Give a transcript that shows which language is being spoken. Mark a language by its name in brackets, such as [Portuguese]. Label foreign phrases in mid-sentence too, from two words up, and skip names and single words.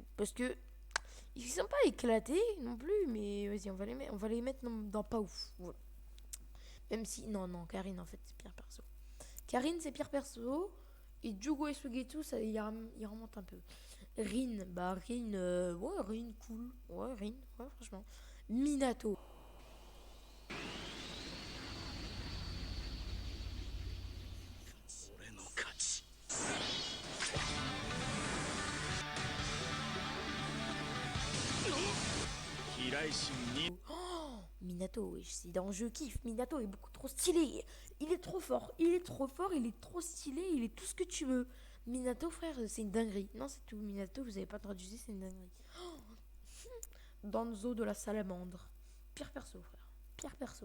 [French] Parce que ils sont pas éclatés non plus, mais vas-y, on va les mettre dans pas ouf. Voilà. Même si, non, non, Karine, en fait, c'est pire perso. Karine, c'est pire perso. Et Jugo et Suigetsu, ça, il remonte un peu. Rin, bah Rin, ouais, Rin, cool. Ouais, Rin, ouais, franchement. Minato. [Japanese] 俺の勝ち。飛来心に [French] Oh, Minato, wesh, c'est dans Je kiffe. Minato est beaucoup trop stylé. Il est trop fort. Il est trop fort. Il est trop stylé. Il est tout ce que tu veux. Minato, frère, c'est une dinguerie. Non, c'est tout. Minato, vous avez pas traduit, c'est une dinguerie. Danzo de la salamandre. Pire perso, frère. Pire perso.